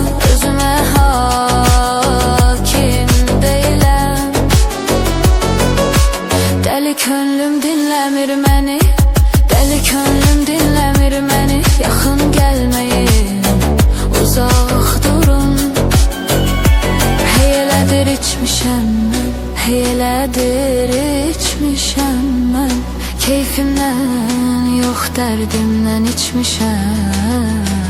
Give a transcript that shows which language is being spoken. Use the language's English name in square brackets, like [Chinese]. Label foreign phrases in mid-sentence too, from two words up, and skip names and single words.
[Turkish] Özüme hakim değilim. [Azerbaijani] Deli könlüm dinlemir məni, deli könlüm dinlemir məni. Yaxın gelmeyin, uzaq durun. Heylədir içmişəm mən, heylədir içmişəm mən. [Turkish] Keyfimden yok derdimden içmişem.